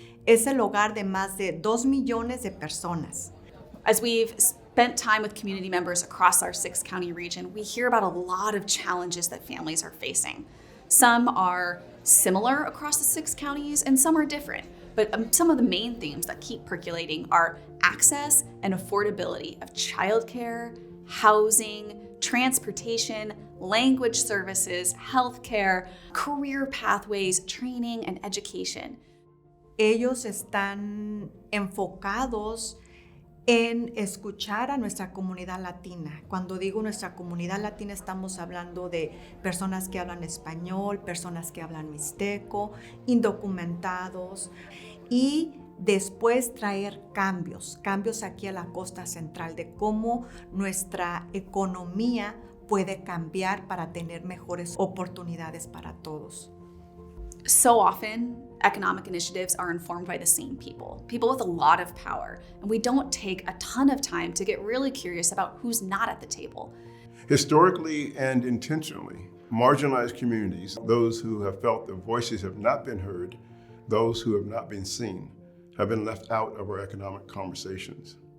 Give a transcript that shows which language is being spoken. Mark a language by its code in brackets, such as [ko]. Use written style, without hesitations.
[es] Es el hogar de más de 2 millones de personas. [en] As we've spent time with community members across our 6-county region, we hear about a lot of challenges that families are facing. Some are similar across the 6 counties and some are different, but some of the main themes that keep percolating are access and affordability of childcare, housing, transportation, language services, healthcare, career pathways, training, and education. [es] Ellos están enfocados en escuchar a nuestra comunidad latina. Cuando digo nuestra comunidad latina, estamos hablando de personas que hablan español, personas que hablan mixteco, indocumentados, y después traer cambios aquí a la costa central, de cómo nuestra economía puede cambiar para tener mejores oportunidades para todos. [en] So often, economic initiatives are informed by the same people with a lot of power, and we don't take a ton of time to get really curious about who's not at the table. Historically and intentionally, marginalized communities, those who have felt their voices have not been heard, those who have not been seen, have been left out of our economic conversations.